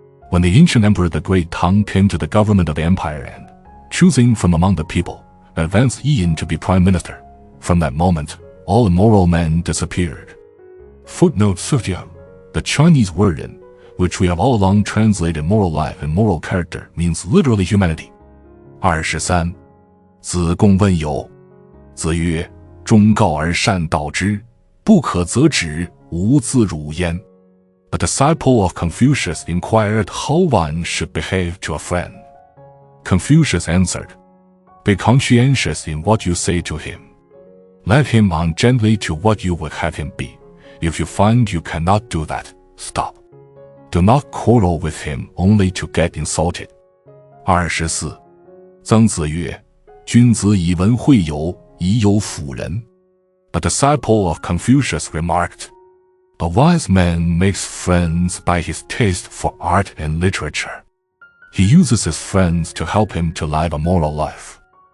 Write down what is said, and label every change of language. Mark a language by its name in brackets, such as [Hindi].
[English] When the ancient Emperor the Great Tang came to the government of the empire and, choosing from among the people, advanced Yin to be prime minister, from that moment all immoral men disappeared. Footnotes Chapter. The Chinese word "in," which we have all along translated moral life and moral character, means literally humanity. 23. [Chinese] 子贡问友，子曰：“忠告而善导之，不可则止，无自辱焉。” [English] A disciple of Confucius inquired how one should behave to a friend. Confucius answered, "Be conscientious in what you say to him. Let him on gently to what you would have him be. If you find you cannot do that, stop. Do not quarrel with him only to get insulted." 24. [Chinese] 曾子曰：“君子以文会友，以友辅仁。” [English] A disciple of Confucius remarked, "A wise man makes friends by his taste for art and literature. He uses his friends to help him to live a moral life."